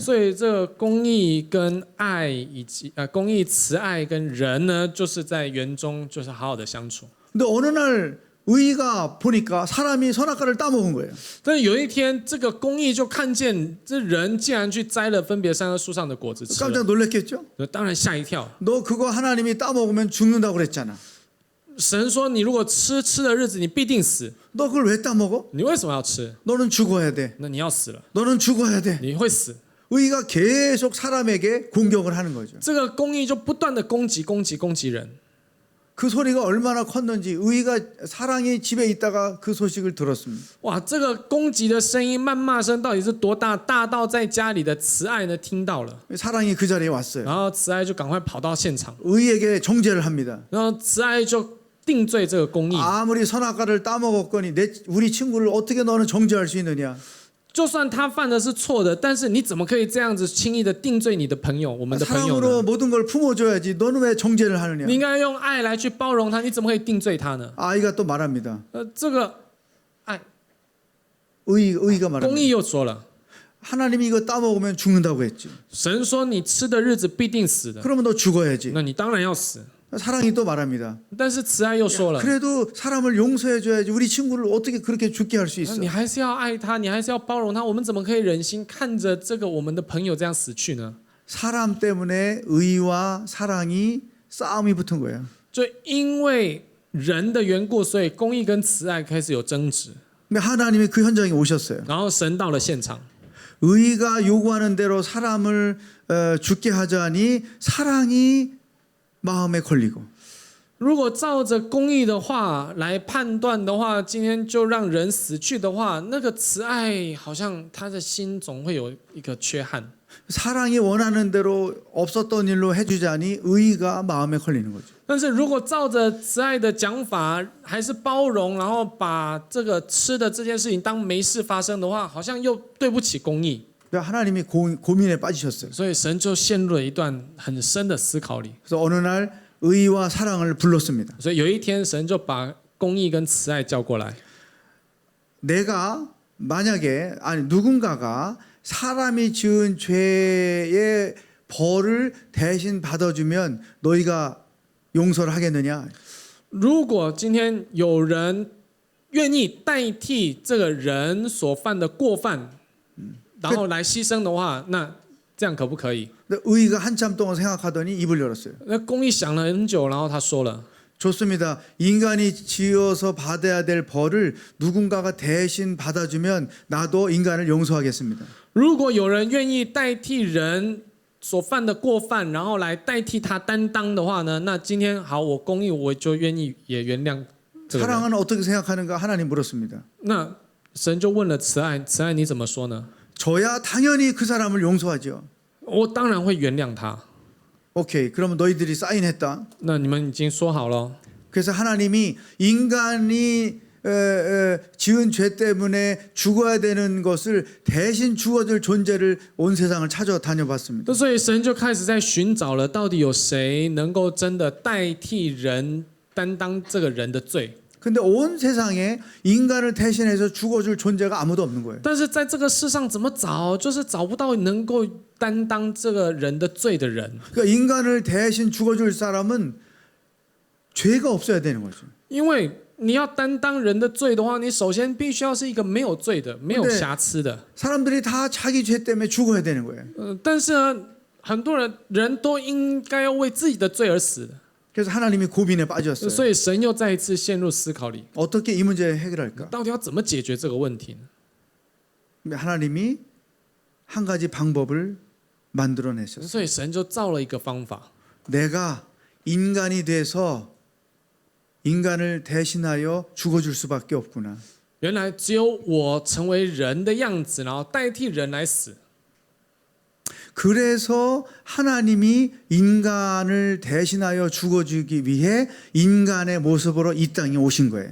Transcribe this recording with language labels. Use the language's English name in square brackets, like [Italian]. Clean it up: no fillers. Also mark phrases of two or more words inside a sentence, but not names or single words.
[Chinese] 所以这个公义跟爱以及公义、慈爱跟人呢，就是在园中就是好好的相处。 [Korean] 근데 어느 날 의가 보니까 사람이 선악과를 따먹은 거예요. [Chinese] 但是有一天，这个公义就看见这人竟然去摘了分别善恶树上的果子吃了， [Korean] 깜짝 놀랐겠죠? [Chinese] 当然吓一跳。 [Korean] 너 그거 하나님이 따먹으면 죽는다고 그랬잖아. [Chinese] 神说：“你如果吃的日子，你必定死。 [Korean] 너 그걸 왜 따먹어? [Chinese] 你为什么要吃？ [Korean] 너는 죽어야 돼. [Chinese] 那你要死了， [Korean] 너는 죽어야 돼. [Chinese] 你会死。 [Korean] 의가 계속 사람에게 공격을 하는 거죠. [Chinese] 这个公义就不断的攻击人。 [Korean] 그 소리가 얼마나 컸는지 의가 사랑이 집에 있다가 그 소식을 들었습니다. [Chinese] 哇，这个攻击的声音、谩骂声到底是多大？大到在家里的慈爱呢听到了， [Korean] 사랑이 그 자리에 왔어요. [Chinese] 然后慈爱就赶快跑到现场， [Korean] 의에게 정죄를 합니다. [Chinese] 然后慈爱就定罪这个公义。 [Korean] 아무리 선악과를 따먹었거니 우리 친구를 어떻게 너는 정죄할 수 있느냐? [Chinese] 就算他犯的是错的，但是你怎么可以这样子轻易的定罪你的朋友，我们的朋友 [Korean] 사랑으로 [Chinese] 呢？ [Korean] 모든 걸 품어줘야지. 너는 왜 정죄를 하느냐? [Chinese] 你应该用爱来去包容他，你怎么可以定罪他呢？ [Korean] 아이가 또 말합니다. [Chinese] 这个爱 [Korean] 의가 [Chinese] 公 [Korean] 말합니다. [Chinese] 义又说了， [Korean] 하나님이 이거 따먹으면 죽는다고 했지. [Chinese] 神说你吃的日子必定死的， [Korean] 그러면 너 죽어야지. [Chinese] 那你当然要死。 [Korean] 사랑이 또 말합니다. [Chinese] 但是慈爱又说了， [Korean] 그래도 사람을 용서해줘야지. 우리 친구를 어떻게 그렇게 죽게 할 수 [Chinese] 那 [Korean] 있어? [Chinese] 你还是要爱他，你还是要包容他。我们怎么可以忍心看着这个我们的朋友这样死去呢？ [Korean] 사람 때문에 의와 사랑이 싸움이 붙은 거예요. [Chinese] 就因为人的缘故，所以公义跟慈爱开始有争执。 [Korean] 근데 하나님이 그 현장에 오셨어요. [Chinese] 然后神到了现场， [Korean] 의가 요구하는 대로 사람을 죽게 하자니 사랑이 마음에 걸리고 [Chinese] 如果照着公义的话来判断的话，今天就让人死去的话，那个慈爱好像他的心总会有一个缺憾。 [Korean] 사랑이 원하는 대로 없었던 일로 해주자니 의의가 마음에 걸리는 거죠. [Chinese] 但是如果照着慈爱的讲法，还是包容，然后把这个吃的这件事情当没事发生的话，好像又对不起公义， [Korean] 하나님이 고민에 빠지셨어요. [Chinese] 所以神就陷入了一段很深的思考里。 [Korean] 그래서 어느 날 의와 사랑을 불렀습니다. [Chinese] 所以有一天，神就把公义跟慈爱叫过来。 [Korean] 내가 만약에 누군가가 사람이 지은 죄의 벌을 대신 받아주면 너희가 용서를 하겠느냐? [Chinese] 如果今天有人愿意代替这个人所犯的过犯，然后来牺牲的话，那这样可不可以？ [Korean] 의가 한참 동안 생각하더니 입을 열었어요. [Chinese] 那公义想了很久，然后他说了。 [Korean] 좋습니다. 인간이 지어서 받아야 될 벌을 누군가가 대신 받아주면 나도 인간을 용서하겠습니다. [Chinese] 如果有人愿意代替人所犯的过犯，然后来代替他担当的话呢，那今天好，我公义我就愿意也原谅这个人。 [Korean] 사랑은 어떻게 생각하는가 하나님 물었습니다. [Chinese] 那神就问了慈爱，慈爱你怎么说呢？ [Korean] 저야 당연히 그 사람을 용서하죠. [Chinese] 我当然会原谅他。 [Korean] 오케이. 그러면 너희들이 사인했다. [Chinese] 那你们已经说好了。 [Korean] 그래서 하나님이 인간이 지은 죄 때문에 죽어야 되는 것을 대신 죽어줄 존재를 온 세상을 찾아다녀 봤습니다. [Chinese] 所以神就开始在寻找了，到底有谁能够真的代替人担当这个人的罪？ [Korean] 근데 온 세상에 인간을 대신해서 죽어줄 존재가 아무도 없는 거예요. [Chinese] 但是在这个世上怎么找，就是找不到能够担当这个人的罪的人。 [Korean] 그러니까 인간을 대신 죽어줄 사람은 죄가 없어야 되는 거죠. [Chinese] 因为你要担当人的罪的话，你首先必须要是一个没有罪的、没有瑕疵的。 [Korean] 사람들이 다 자기 죄 때문에 죽어야 되는 거예요. [Chinese] 但是呢，很多人都应该要为自己的罪而死的。 [Korean] 그래서 하나님이 고민에 빠졌어요. [Chinese] 所以神又再一次陷入思考里， [Korean] 어떻게 이 문제 해결할까? [Chinese] 到底要怎么解决这个问题呢？ [Korean] 하나님이 한 가지 방법을 만들어내셨어요. [Chinese] 所以神就造了一个方法， [Korean] 내가 인간이 돼서 인간을 대신하여 죽어줄 수밖에 없구나. [Chinese] 原来只有我成为人的样子，然后代替人来死。 [Korean] 그래서 하나님이 인간을 대신하여 죽어주기 위해 인간의 모습으로 이 땅에 오신 거예요.